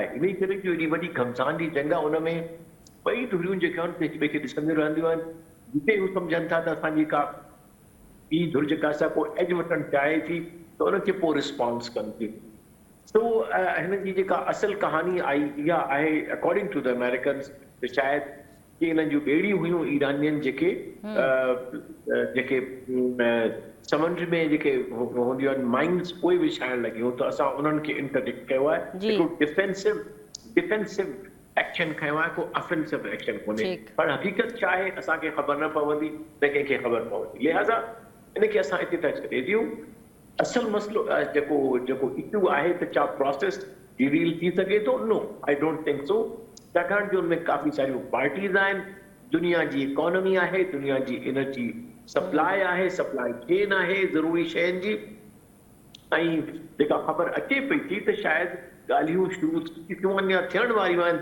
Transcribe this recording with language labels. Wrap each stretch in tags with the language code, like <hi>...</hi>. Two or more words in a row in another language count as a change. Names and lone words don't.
<sd>इन करे जो एॾी वॾी घमसान जी जंग आहे उनमें ॿई धुरियूं जेके आहिनि हिक ॿिए खे ॾिसंदियूं रहंदियूं आहिनि। जिते हू सम्झनि था त असांजी का ॿी धुर जेका असां पोइ एज वठणु चाहे थी त उनखे पोइ रिस्पॉन्स कनि थियूं। सो हिन जी जेका असल कहानी आई इहा आहे</sd> <en>according to the Americans</en> <sd>त शायदि कि हिननि जूं ॿेड़ियूं हुयूं ईरानियन जेके समुंड में जेके हूंदियूं आहिनि माइन्स उहे विछाइण लॻियूं त असां उन्हनि खे इंटरडिक्ट कयो आहे। हिकिड़ो</sd> <en>defensive action</en> <sd>खयो आहे, को</sd> <en>offensive action</en> <sd>कोन्हे। पर हक़ीक़त छा आहे असांखे ख़बर न पवंदी, न कंहिंखे ख़बर पवंदी। लिहाज़ा इनखे असां हिते त छॾे ॾियूं। असल मसलो जेको इशू आहे त छा</sd> <en>process deal</en> <sd>थी सघे थो?</sd> <en>no, I don't think so.</en> <sd>छाकाणि जो उनमें काफ़ी सारियूं पार्टीज़ आहिनि, दुनिया जी इकोनॉमी आहे, दुनिया जी</sd> <en>energy supply</en> <sd>आहे,</sd> <en>supply chain</en> <sd>आहे ज़रूरी शयुनि जी। ऐं जेका ख़बर अचे पई थी त शायदि ॻाल्हियूं शुरू थी थियूं वञनि या थियण वारियूं आहिनि।</sd>